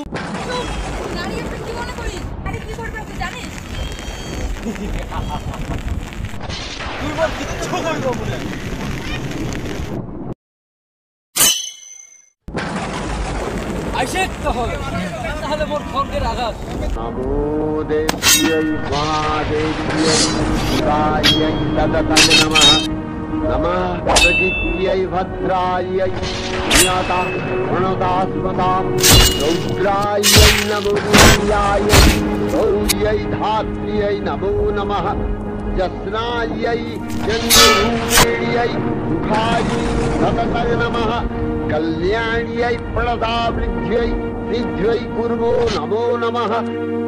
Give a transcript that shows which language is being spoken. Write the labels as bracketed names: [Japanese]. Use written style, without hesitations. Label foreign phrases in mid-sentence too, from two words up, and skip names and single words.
[Bangla] দাঁড়িয়ে তুই কি মনে করিস আরে কি করবে তুই জানিস তুই মোর কিচ্ছু করবো বলে আইসে তাহলে মোর খঙ্গের আঘাত [Sanskrit] नमो देव्यै महादेव्यै शिवायै सततं नमः नमः प्रकृत्यै भद्रायै ज्ञाता प्रणतास्मतां रौद्रायै नमो सूर्यायै गौर्यै धात्र्यै नमो नमः जस्नायै चन्द्ररूपिण्यै मुखायै सततं नमः कल्याण्यै प्रणतावृद्ध्यै सिद्ध्यै कुर्मो नमो नमः।